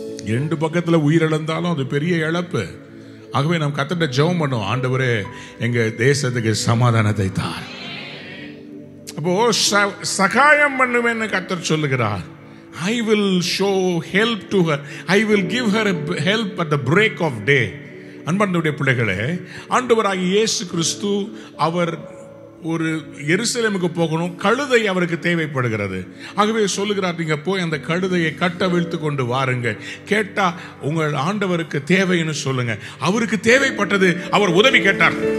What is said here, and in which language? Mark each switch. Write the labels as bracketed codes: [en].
[ta] 2 பக்கத்துல உயிரிழந்தாலும் அது பெரிய இழப்பு. ஆகவே நாம் கர்த்தர்ட்ட ஜெபம் பண்ணுவோம், ஆண்டவரே எங்க தேசத்துக்கு சமாதானத்தை தார். அப்போ சகாயம் பண்ணுவேன்னு கர்த்தர் சொல்லுகிறார். [en] I will show help to her. I will give her help at the break of day. [ta] அன்பார்ந்தவருடைய பிள்ளைகளே, ஆண்டவராகிய இயேசு கிறிஸ்து அவர் ஒரு எருசலேமுக்கு போகணும். கழுதை அவருக்கு தேவைப்படுகிறது. ஆகவே சொல்லுகிறார், நீங்க போய் அந்த கழுதையை கட்டவிழ்த்து கொண்டு வாருங்க. கேட்டா உங்கள் ஆண்டவருக்கு தேவைன்னு சொல்லுங்க. அவருக்கு தேவைப்பட்டது, அவர் உதவி கேட்டார்.